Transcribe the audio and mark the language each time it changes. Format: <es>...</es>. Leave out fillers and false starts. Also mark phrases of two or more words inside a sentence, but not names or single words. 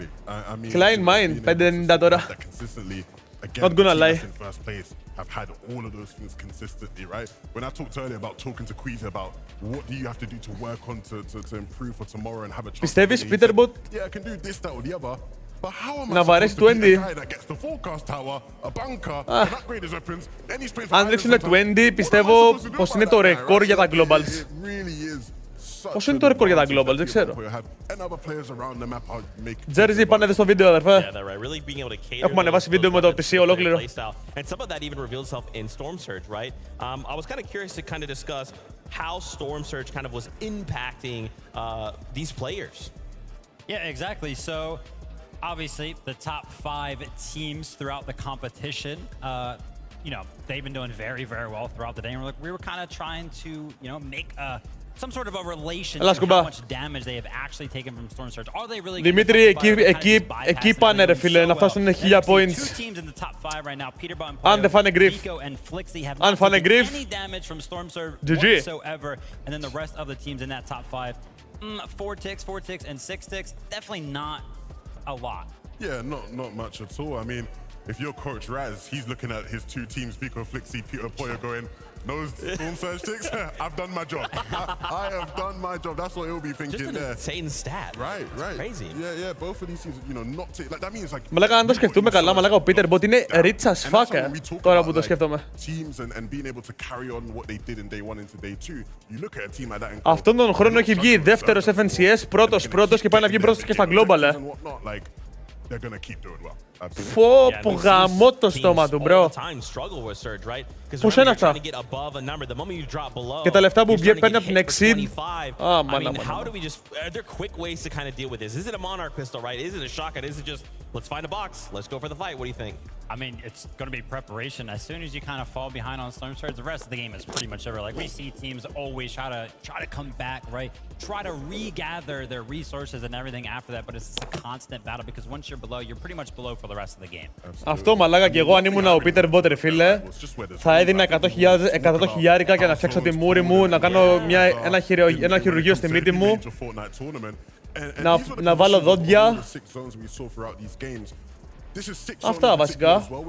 <en>Absolutely. I mean,</en> <el>Klein mine, 590 τώρα.</el> <en>Consistently again, Not gonna the team lie. that's in first place have had all of those things consistently, right? When I talked earlier about talking to Quezy about what do you have to do to work on to improve for tomorrow and have a chance.</en> <el>Πιστεύεις,</el> <en>to Peter Bot, yeah, I can do this, that, or the other. But how am I</en> <el>να βαρέσει</el> <en>supposed to be 20? the guy that gets the forecast tower, a bunker, and upgrade his weapons, and he's playing for</en> <el>Αν ρίξουν 20, πιστεύω πως είναι το ρεκόρ για τα globals.</el> <en>It really is.</en> <el>Πόσο είναι το ρεκόρ για τα globals, δεν ξέρω. Jersey, πάνε στο βίντεο, αδερφέ. Έχουμε ανεβάσει βίντεο με το PC ολόκληρο.</el> <en>And some of that even revealed itself in Storm Surge, right? I was kind of curious to kind of discuss how Storm Surge kind of was impacting these players. Yeah, exactly. So, obviously, the top 5 teams throughout the competition, you know, they've been doing very, very well throughout the day. And we were kind of trying to, you know, make some sort of a relation to how much damage they have actually taken from Storm Surge. Are they really</en> <el>Δημήτρη, εκεί πάνε ρε φίλε, να φτάσουν 1000 points. Αν δεν φάνε grief. Αν φάνε grief, GG.</el> <en>And then the rest of the teams in that top 5, 4 ticks, and 6 ticks, definitely not a lot. Yeah, not much at all. I mean, if you're Coach Raz, he's looking at his 2 teams, Vico Flixie, Peter Poyer, going, those Storm Surge ticks, I've done my job. I have done my job. That's what he'll be thinking there. Just an insane stat. Right. Crazy. Yeah, both of these teams, you know, not like that means like.</en> <el>Μαλάκα, αν το σκεφτούμε καλά, μαλάκα, ο Peter Bot είναι</el> <en>rich as fuck,</en> <el>τώρα που το σκέφτομαι.</el> <en>Teams and being able to carry on what they did in day 1 into day 2. You look at a team like that.</en> <el>Αυτόν τον χρόνο έχει βγει δεύτερος FNCS, πρώτος και πάει να βγει πρώτος και στα global,</el> <en>They're gonna keep doing well.</en> <el>Πω γαμώ το στόμα του, μπρο. Πώς είναι αυτά? Και τα λεφτά που παίρνει από την Exceed. Μάνα.</el> <en>Are there quick ways to kind of deal with this? Is it a Monarch pistol, right? Is it a shotgun? Is it just, let's find a box, let's go for the fight? What do you think? I mean, it's going to be preparation. As soon as you kind of fall behind on Storm Surge, the rest of the game is pretty much over. Like, we see teams always try to come back, right? Try to regather their resources and everything after that, but it's a constant battle because once you're below, you're pretty much below for the rest of the game.</en> <el>Αυτό μαλάκα και εγώ αν ήμουν ο Peter Bot, ρε φίλε, θα έδινα 100 χιλιάρικα για να φτιάξω τη μούρη μου, να κάνω ένα χειρουργείο στη μύτη μου, να βάλω δόντια. Αυτά βασικά.</el>